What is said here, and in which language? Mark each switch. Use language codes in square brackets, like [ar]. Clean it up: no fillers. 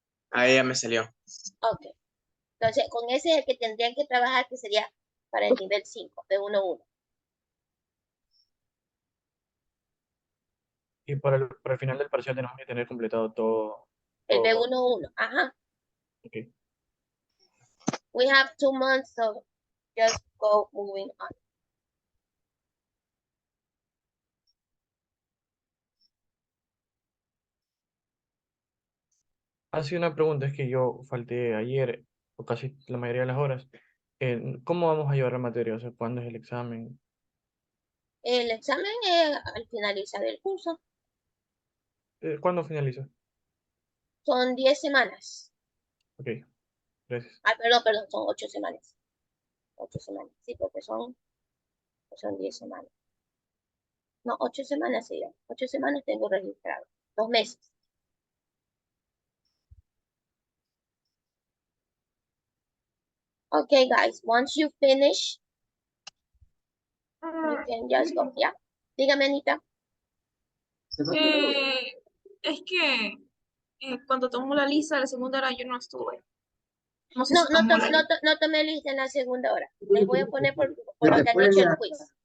[es] Ahí ya me salió. Ok, entonces con ese es el que tendrían que trabajar, que sería para el nivel 5, B11. Y para el final del parcial tenemos que tener completado todo, El todo. B11, ajá. Ok. [en] We have 2 months, so just go moving on. [es] Hace una pregunta, es que yo falté ayer, o casi la mayoría de las horas. ¿Cómo vamos a llevar la materia? O sea, ¿cuándo es el examen? El examen es al finalizar el curso. ¿Cuándo finaliza? Son 10 semanas. Ok, gracias. Perdón, son 8 semanas. 8 semanas, sí, porque son 10 semanas. No, 8 semanas sí. 8 semanas tengo registrado. 2 meses. [en] Okay, guys, once you finish, you can just go. [es] ¿Ya? Dígame, Anita. Es que cuando tomó la lista de la segunda hora yo no estuve. No sé No, si tomó la lista. no tomé lista en la segunda hora. Les voy a poner por lo que han hecho el quiz.